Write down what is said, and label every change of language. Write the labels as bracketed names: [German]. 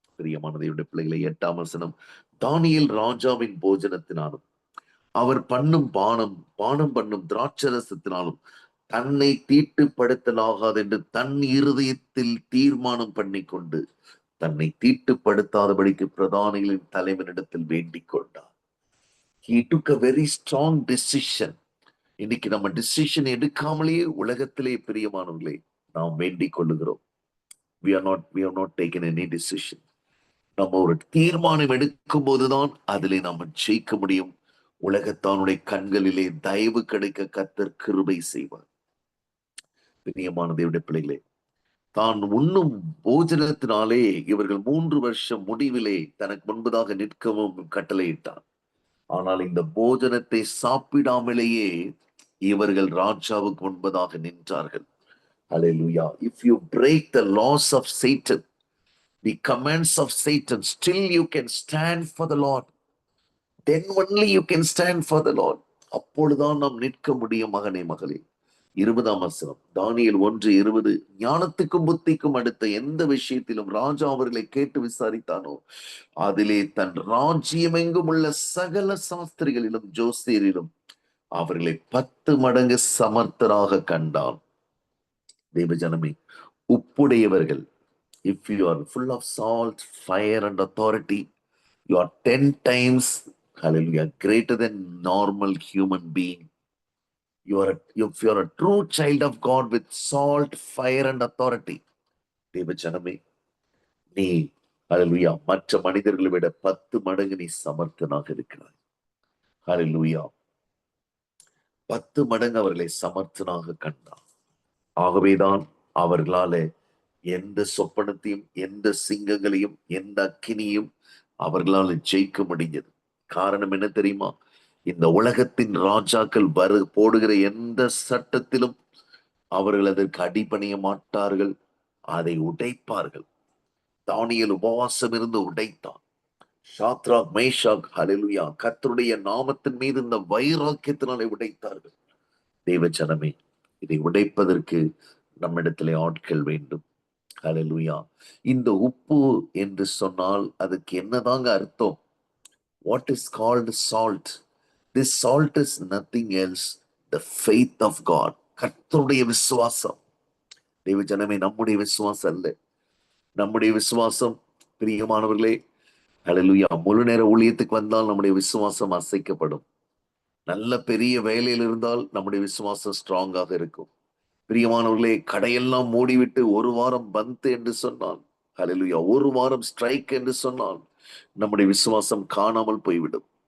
[Tamil] பிரியமான தேவனுடைய பிள்ளைகளை, 8ஆம் வசனம், தானியேல் ராஜாவின் போஜனத்தினாலும் அவர் பானம் பண்ணும் திராட்சரசத்தினாலும் தன்னை தீட்டுப்படுத்தலாகாது என்று தன் இருதயத்தில் தீர்மானம் பண்ணிக்கொண்டு தன்னை தீட்டுப்படுத்தாதபடிக்கு பிரதானிகளின் தலைவனிடத்தில் வேண்டிக் கொண்டார். [English] He took a very strong decision. [Tamil] இன்னைக்கு நம்ம டிசிஷன் எடுக்காமலேயே உலகத்திலே பிரியமானவர்களே நாம் வேண்டிக் கொள்ளுகிறோம். [English] we have not taken any decision. [Tamil] நம்ம ஒரு தீர்மானம் எடுக்கும் போதுதான் அதிலே நாம ஜெயிக்க முடியும். உலகத்தானுடைய கண்களிலே தயவு கிடைக்க கர்த்தர் கிருபை செய்வார். பிரியமான தேவனுடைய பிள்ளைகளே, தான் உண்ணும் போஜனத்தினாலே இவர்கள் 3 வருஷம் முடிவிலே தனக்கு முன்பதாக நிற்கவும் கட்டளையிட்டார். ஆனால் இந்த போஜனத்தை சாப்பிடாமலேயே இவர்கள் ராஜாவுக்கு முன்பதாக நின்றார்கள். [English] Hallelujah. If you break the laws of Satan, the commands of Satan, still you can stand for the Lord. Then only you can stand for the Lord. [Tamil] அப்பொழுதுதான் நாம் நிற்க முடியும். மகனே, மகளே, 20ஆம் வசனம், தானியேல் 1:20, ஞானத்துக்கும் புத்திக்கும் அடுத்த எந்த விஷயத்திலும் ராஜா அவர்களை கேட்டு விசாரித்தானோ அதிலே தன் ராஜ்யம் எங்கும் உள்ள சகல சாஸ்திரிகளிலும் ஜோசியரிலும் அவர்களை 10 மடங்கு சமர்த்தராக கண்டான். தேவ ஜனமே, உப்புடையவர்கள், [English] if you are full of salt, fire and authority, you are 10 times, hallelujah, greater than normal human being. If you are a true child of God with salt, fire and authority, [Tamil] தேவ ஜனமே, நீ ஹalleluya மற்ற மனிதர்களை விட 10 மடங்கு நீ சமர்த்தனாக இருக்கிறாய். ஹalleluya. 10 மடங்கு அவர்களை சமர்த்தனாக கண்டான். ஆகவேதான் அவர்களால எந்த சொப்பனத்தையும், எந்த சிங்கங்களையும், எந்த அக்கினியும் அவர்களால் ஜெயிக்க முடிஞ்சது. காரணம் என்ன தெரியுமா? இந்த உலகத்தின் ராஜாக்கள் போடுகிற எந்த சட்டத்திலும் அவர்கள் அதற்கு அடிபணிய மாட்டார்கள், அதை உடைப்பார்கள். தானியேல் உபவாசம் இருந்து உடைத்தான். ஷாத்ராக் மேஷாக் ஹalleluya கர்த்தருடைய நாமத்தின் மீது இந்த வைராக்கியத்தினாலே உடைத்தார்கள். தேவ ஜனமே, இதை உடைப்பதற்கு நம்மிடத்திலே ஆட்கள் வேண்டும். ஹalleluya. இந்த உப்பு என்று சொன்னால் அதுக்கு என்னதாங்க அர்த்தம்? [English] What is called salt? This salt is nothing else, the faith of God. [Tamil] கர்த்தருடைய விசுவாசம். தேவ ஜனமே, நம்முடைய விசுவாசம் அல்ல. நம்முடைய விசுவாசம் பிரியமானவர்களே, ஹalleluya, முழு நேர ஊழியத்துக்கு வந்தால் நம்முடைய விசுவாசம் அசைக்கப்படும். நல்ல பெரிய வேலையில் இருந்தால் நம்முடைய விசுவாசம் ஸ்ட்ராங்காக இருக்கும். பிரியமானவர்களே, கடையெல்லாம் மூடிவிட்டு ஒரு வாரம் பந்த் என்று சொன்னால், ஹalleluya, ஒரு வாரம் ஸ்ட்ரைக் என்று சொன்னால் நம்முடைய விசுவாசம் காணாமல் போய்விடும்.